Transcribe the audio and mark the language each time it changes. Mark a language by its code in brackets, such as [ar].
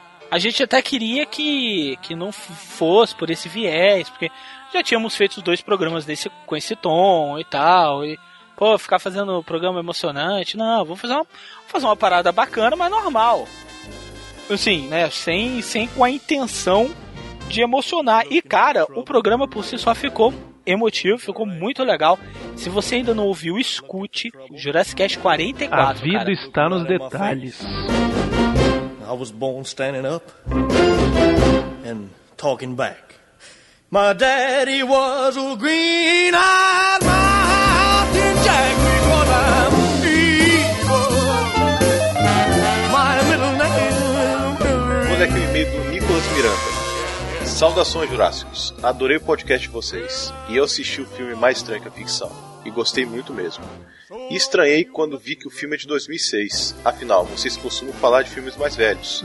[pt] A gente até queria que não fosse por esse viés, porque já tínhamos feito os dois programas desse, com esse tom e tal, e pô, ficar fazendo um programa emocionante, não, vou fazer uma parada bacana, mas normal. Assim, né, sem com a intenção de emocionar. E cara, o programa por si só ficou emotivo, ficou muito legal. Se você ainda não ouviu, escute Jurassic Cast 44. A vida, cara, está nos detalhes. [en] I was born standing up and talking back. My daddy was a green-eyed mountain jack, because I'm evil. My middle name is Billy. [pt] Aquele meio do Nicolas Miranda. Saudações, Jurássicos. Adorei o podcast de vocês. E eu assisti o filme mais estranho que a ficção. E gostei muito mesmo. E estranhei quando vi que o filme é de 2006. Afinal, vocês costumam falar de filmes mais velhos.